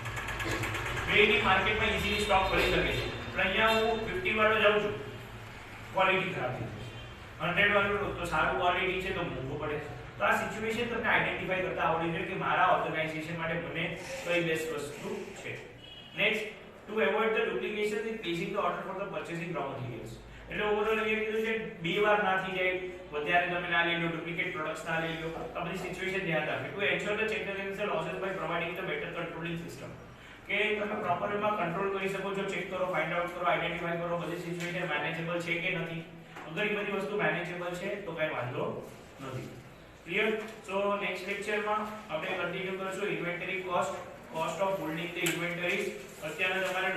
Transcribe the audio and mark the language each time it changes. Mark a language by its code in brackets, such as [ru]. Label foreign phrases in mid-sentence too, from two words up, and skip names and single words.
[gu] બેની માર્કેટમાં [en] easily stock [gu] મળી શકે છે, પણ અહીંયા હું 50 વાળો જાઉં છું, ક્વોલિટી ખરાબ છે. 100 વાળો તો સારું ક્વોલિટી છે તો મોંઘું પડે. તો આ સિચ્યુએશન તમને આઈડેન્ટિફાઈ કરતા આવડવી જોઈએ કે મારા ઓર્ગેનાઇઝેશન માટે મને કઈ બેસ્ટ વસ્તુ છે. નેક્સ્ટ, [en] to avoid the duplication in placing the order for the purchasing raw materials. [gu] એટલે ઓવરઓલ એ કીધું છે બે વાર ના થઈ જાય, વધારે તમે ના લઈ લો, [en] duplicate products [gu] ના લઈ લો. આ બધી સિચ્યુએશન ધ્યાન રાખજો. [en] To ensure the check the losses by providing the better controlling system. [gu] કે તમે [en] proper way-માં [gu] કંટ્રોલ કરી શકો છો, ચેક કરો, [en] find out [gu] કરો, આઈડેન્ટિફાઈ કરો બધી સિચ્યુએશન મેનેજેબલ છે કે નથી. અગર એ બધી વસ્તુ મેનેજેબલ છે તો કઈ વાંધો નથી. ક્લિયર? [en] so next lecture-માં [gu] આપણે કન્ટિન્યુ કરશું [en] inventory cost, cost of holding the inventories.